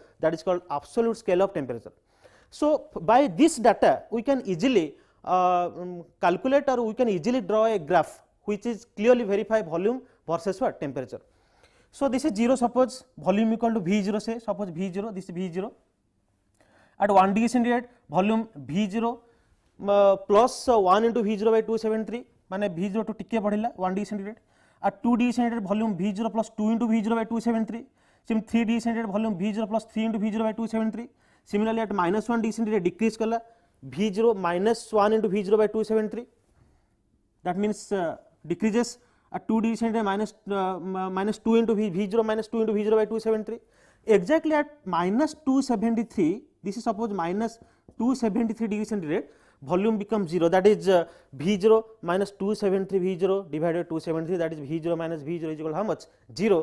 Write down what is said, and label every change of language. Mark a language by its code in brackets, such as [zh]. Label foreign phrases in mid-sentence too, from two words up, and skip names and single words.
[en] That is called absolute scale of temperature. So by this data, we can easily calculate, or we can easily draw a graph which is clearly verify volume versus what? Temperature. So this is 0, suppose volume equal to V0, say suppose V0, this is V0, at 1 degree centigrade volume V0 plus 1 into V0 by 273 माने V0 to टिके बढ़िला 1 degree centigrade at 2 degree centigrade volume V0 plus 2 into V0 by 273 sim 3 degree centigrade volume V0 plus 3 into V0 by 273 similarly at minus 1 degree centigrade decrease kala V0 minus 1 into V0 by 273 that means decreases at 2 degree centigrade minus 2 into V0 minus 2 into V0 by 273 exactly at minus 273 this is suppose minus 273 degree centigrade volume becomes 0 that is V0 minus 273 V0 divided by 273 that is V0 minus V0 is equal to how much 0.